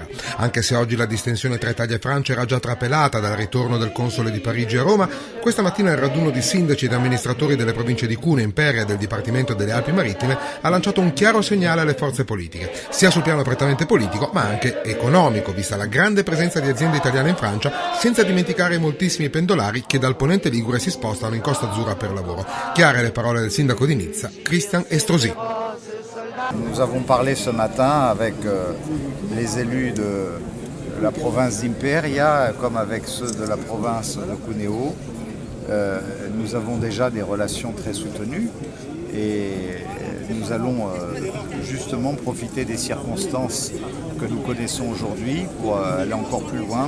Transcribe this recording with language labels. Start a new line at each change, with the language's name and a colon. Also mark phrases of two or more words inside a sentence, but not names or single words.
Italian: Anche se oggi la distensione tra Italia e Francia era già trapelata dal ritorno del console di Parigi a Roma, questa mattina il raduno di sindaci ed amministratori delle province di Cuneo, Imperia e del Dipartimento delle Alpi Marittime ha lanciato un chiaro segnale alle forze politiche, sia sul piano prettamente politico ma anche economico, vista la grande presenza di aziende italiane in Francia, senza dimenticare i moltissimi pendolari che dal ponente Ligure si spostano in Costa Azzurra per lavoro. Chiare le parole del sindaco di Nizza, Christian Estrosi.
French: Nous avons parlé ce matin avec les élus de la province d'Imperia comme avec ceux de la province de Cuneo. Nous avons déjà des relations très soutenues et nous allons justement profiter des circonstances que nous connaissons aujourd'hui pour aller encore plus loin.